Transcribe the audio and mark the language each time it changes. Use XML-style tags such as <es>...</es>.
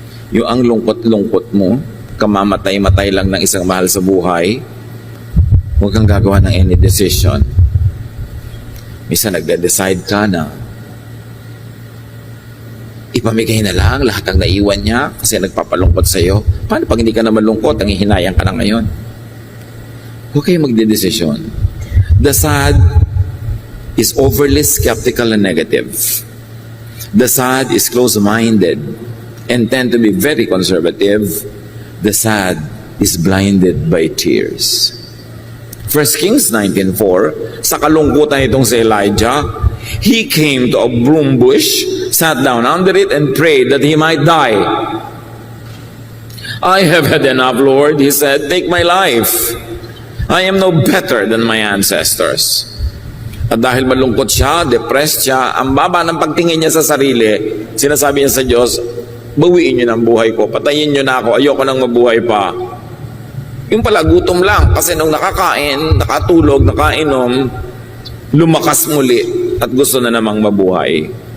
<tl>Yung ang lungkot-lungkot mo, kamamatay-matay lang ng isang mahal sa buhay, huwag kang gagawa ng</tl> <en>any decision.</en> <tl>Minsan nagde-decide ka na ipamigay na lang lahat ang naiwan niya kasi nagpapalungkot sa iyo. Paano pag hindi ka naman lungkot, ang hihinayang ka na ngayon? Huwag kayong magdedesisyon.</tl> <en>The sad is overly skeptical and negative. The sad is close-minded and tend to be very conservative. the sad is blinded by tears. 1 Kings 19:4,</en> <tl>sa kalungkutan itong si Elijah,</tl> <en>he came to a broom bush, sat down under it, and prayed that he might die. I have had enough, Lord, he said. Take my life. I am no better than my ancestors.</en> <tl>At dahil malungkot siya, depressed siya, ang baba ng pagtingin niya sa sarili, sinasabi niya sa Diyos, bawiin niyo ng buhay ko, patayin niyo na ako, ayoko nang mabuhay pa. Yung pala, gutom lang, kasi nung nakakain, nakatulog, nakainom, lumakas muli at gusto na namang mabuhay.</tl>